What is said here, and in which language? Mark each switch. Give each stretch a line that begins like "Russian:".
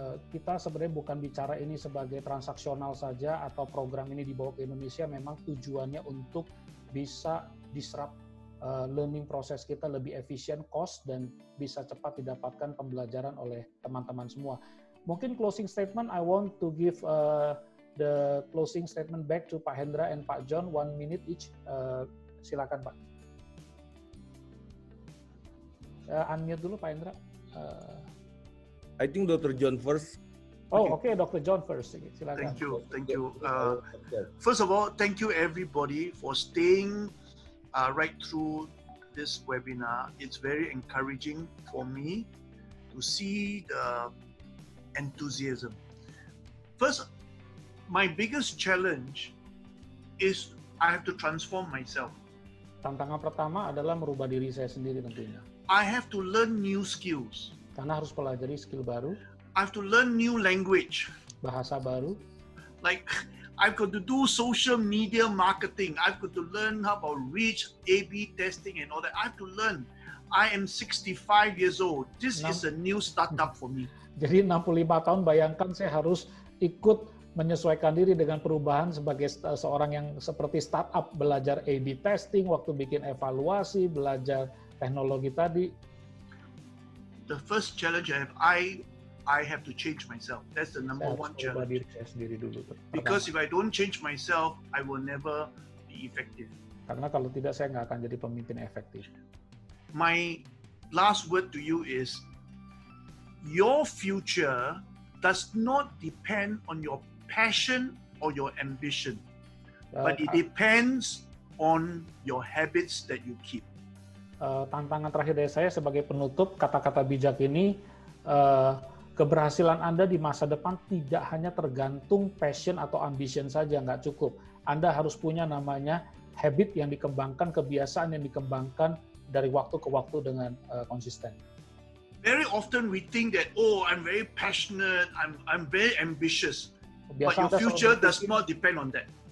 Indonesian: Kita sebenarnya bukan bicara ini sebagai transaksional saja atau program ini dibawa ke Indonesia, memang tujuannya untuk bisa disrupt learning proses kita lebih efisien, cost, dan bisa cepat didapatkan pembelajaran oleh teman-teman semua. Mungkin
English: closing statement, I want to give the closing statement back to Pak Hendra and Pak John, 1 minute each.
Indonesian: Silakan Pak. Unmute dulu Pak Hendra.
English: I think Dr. John first. Okay, Dr. John first.
Indonesian: Silakan.
English: Thank you. First of all, thank you everybody for staying right through this webinar. It's very encouraging for me to see the enthusiasm. First, my biggest challenge is I have to transform myself.
Indonesian: Tantangan pertama adalah merubah diri saya sendiri tentunya.
English: I have to learn new skills.
Indonesian: Karena harus pelajari skill baru.
English: I have to learn new language.
Indonesian: Bahasa baru.
English: Like, I've got to do social media marketing. I've got to learn how about reach, A/B testing and all that. I have to learn. I am 65 years old. This is a new startup for me.
Indonesian: Jadi 65 tahun, bayangkan saya harus ikut menyesuaikan diri dengan perubahan sebagai seorang yang seperti startup, belajar A/B testing, waktu bikin evaluasi, belajar teknologi tadi.
English: The first challenge I have to change myself. That's the number one challenge.
Indonesian: Diri saya sendiri dulu.
English: Because if I don't change myself, I will never be effective.
Indonesian: Karena kalau tidak, saya nggak akan jadi pemimpin efektif.
English: My last word to you is, your future does not depend on your passion or your ambition, but it depends on your habits that you keep.
Indonesian: Tantangan terakhir dari saya sebagai penutup kata-kata bijak ini, keberhasilan Anda di masa depan tidak hanya tergantung passion atau ambition saja, nggak cukup. Anda harus punya namanya habit yang dikembangkan, kebiasaan yang dikembangkan dari waktu ke waktu dengan konsisten.
English: Very often we think that, oh, I'm very passionate, I'm very ambitious, but your future does not depend on that.